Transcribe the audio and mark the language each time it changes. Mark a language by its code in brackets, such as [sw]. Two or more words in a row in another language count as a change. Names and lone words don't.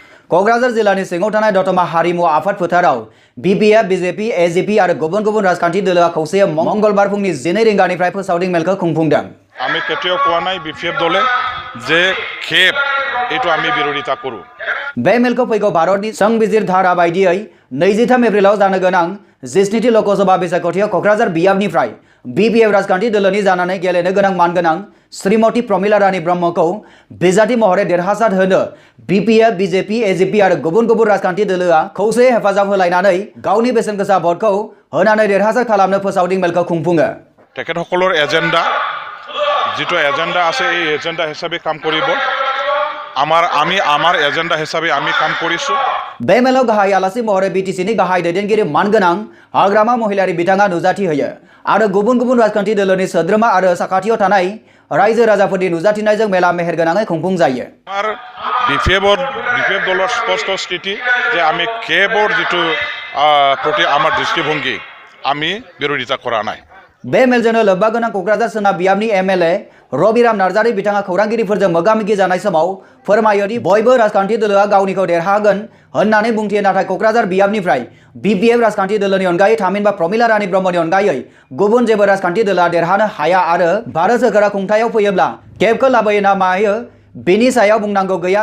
[brx] क'क्राझार जिल्लानि सिङाव थानाय दतमा हारिमु आफाद फोथाराव BPF, BJP, AJP आरो गुबुन गुबुन राजखान्थि दोलोआ खौसेयै मंगलबार फुंनि 12 रिंगानिफ्राय फोसावदिं मेलखौ खुंफुंदों। [as] আমি কেতিয়াও কোৱা নাই BPF দলে যে खेब এইটো আমি বিৰোধিতা কৰো। [brx] बे मेलखौ फैगौ भारतनि संबिजिर धारा बायदियै 23 एप्रिलाव जानो गोनां 17थि ल'कसभा बिसायख'थियाव क'क्राझार बियाबनिफ्राय BPF राजखान्थि दोलोनि जानानै गेलेनो गोनां मानगोनां श्रीमती प्रमिला रानी ब्रह्मखौ बिजाथि महरै देरहासार होनो BPF, BJP, AJP आरो गुबुन गुबुन राजखान्थि दोलोआ खौसेयै हेफाजाब होलायनानै गावनि बेसेनगोसा भटखौ होनानै देरहासार खालामनो फोसावदिं मेलखौ खुंफुङो। [as] তেখেতসকলৰ এজেন্ডা যেটো এজেন্ডা আছে এই এজেন্ডা হিচাপে কাম কৰিব। আমাৰ এজেন্ডা হিচাপে আমি কাম কৰিছো। [brx] बे मेलाव गाहाय आलासि महरै BTCनि गाहाय दैदेनगिरि मानगोनां हाग्रामा महिलारि बिथाङा नुजाथि होयो आरो गुबुन गुबुन राजखान्थि दोलोनि सोद्रोमा आरो साखाथियाव थानाय रायजो राजाफोरनि नुजाथिनायजों मेला मेहेरगोनाङै खुंफुंजायो। [as] আমাৰ BPF দলৰ স্পষ্ট স্থিতি যে আমি কেবৰ যেটো প্ৰতি আমাৰ দৃষ্টিভংগী আমি বিৰোধিতা কৰা নাই। [brx] बे मेलजोंनो लोब्बा गोनां क'क्राझार सोनाब बियाबनि MLA रबिराम नार्जारी बिथाङा खौरांगिरिफोरजों मोगा-मोगि जानाय समाव फोरमायो दि बयबो राजखान्थि दोलोआ गावनिखौ देरहागोन होननानै बुंथियो, नाथाय क'क्राझार बियाबनिफ्राय BPF राजखान्थि दोलोनि अनगायै थामहिनबा प्रमिला रानी ब्रह्मनि अनगायै गुबुन जेबो राजखान्थि दोलोआ देरहानो हाया आरो भारत सोरखारा खुंथायाव फैयोब्ला केबखौ लाबोयो ना मायो बेनि सायाव बुंनांगौ गैया।